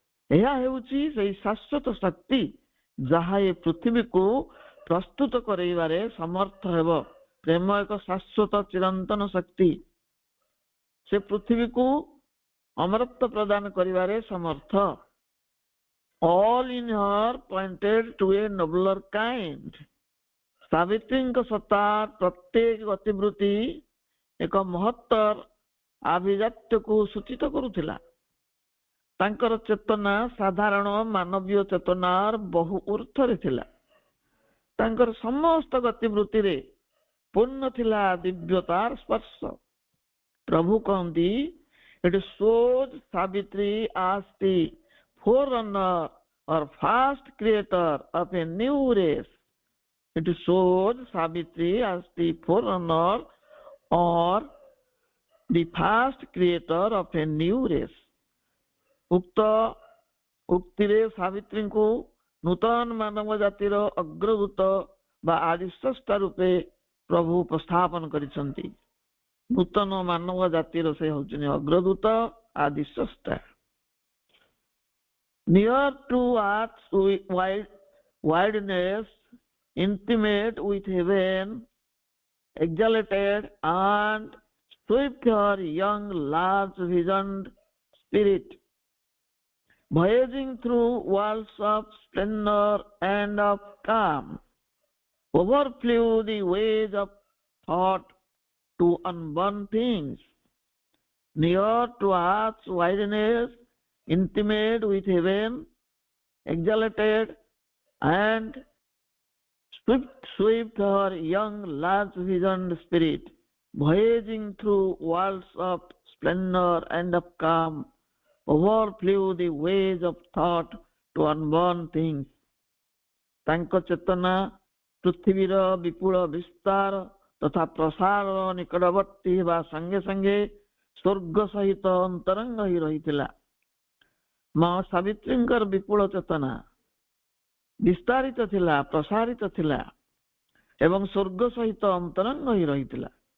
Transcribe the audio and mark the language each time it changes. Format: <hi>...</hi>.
<or>ଏହା ହେଉଛି ସେହି ଶାଶ୍ୱତ ଶକ୍ତି ଯାହା ଏ ପୃଥିବୀକୁ ପ୍ରସ୍ତୁତ କରାଇବାରେ ସମର୍ଥ ହେବ। ପ୍ରେମ ଏକ ଶାଶ୍ୱତ ଚିରନ୍ତନ ଶକ୍ତି। ସେ ପୃଥିବୀକୁ ଅମରତ୍ୱ ପ୍ରଦାନ କରିବାରେ ସମର୍ଥ।</or> <en>All in her pointed to a nobler kind.</en> <or>ସାବିତ୍ରୀଙ୍କ ସତ୍ତାର ପ୍ରତ୍ୟେକ ଗତିବୃତ୍ତି ଏକ ମହତ୍ତର ଆଭିଜାତ୍ୟକୁ ସୂଚିତ କରୁଥିଲା। ତାଙ୍କର ଚେତନା ସାଧାରଣ ମାନବୀୟ ଚେତନାର ବହୁ ଊର୍ଦ୍ଧ୍ୱରେ ଥିଲା। ତାଙ୍କର ସମସ୍ତ ଗତିବୃତ୍ତିରେ ପୂର୍ଣ୍ଣ ଥିଲା ଦିବ୍ୟତାର ସ୍ପର୍ଶ। ପ୍ରଭୁ କହନ୍ତି,</or> <en>it shows Savitri as the forerunner or first creator of a new race. It shows Savitri as the forerunner or the first creator of a new race.</en> <or>ଉକ୍ତ ଉକ୍ତିରେ ସାବିତ୍ରୀଙ୍କୁ ନୂତନ ମାନବ ଜାତିର ଅଗ୍ରଦୂତ ବା ଆଦିସ୍ରଷ୍ଟା ରୂପେ ପ୍ରଭୁ ଉପସ୍ଥାପନ କରିଛନ୍ତି। ନୂତନ ମାନବ ଜାତିର ସେ ହେଉଛନ୍ତି ଅଗ୍ରଦୂତ, ଆଦିସ୍ରଷ୍ଟା।</or> <en>Near to earth's wideness, intimate with heaven, exalted and swift her young large visioned spirit, voyaging through worlds of splendor and of calm. overflew the waves of thought to unborn things, near to earth's wideness, intimate with heaven, exalted and swift her young, large-visioned spirit, voyaging through worlds of splendor and of calm, overflew the waves of thought to unborn things.</en> <or>ତାଙ୍କ ଚେତନା ପୃଥିବୀର ବିପୁଳ ବିସ୍ତାର ତଥା ପ୍ରସାର ନିକଟବର୍ତ୍ତୀ ହେବା ସଙ୍ଗେ ସଙ୍ଗେ ସ୍ୱର୍ଗ ସହିତ ଅନ୍ତରଙ୍ଗ ହୋଇ ରହିଥିଲା। ମା ସାବିତ୍ରୀଙ୍କର ବିପୁଳ ଚେତନା ବିସ୍ତାରିତ ଥିଲା, ପ୍ରସାରିତ ଥିଲା ଏବଂ ସ୍ୱର୍ଗ ସହିତ ଅନ୍ତରଙ୍ଗ ହୋଇ ରହିଥିଲା।</or>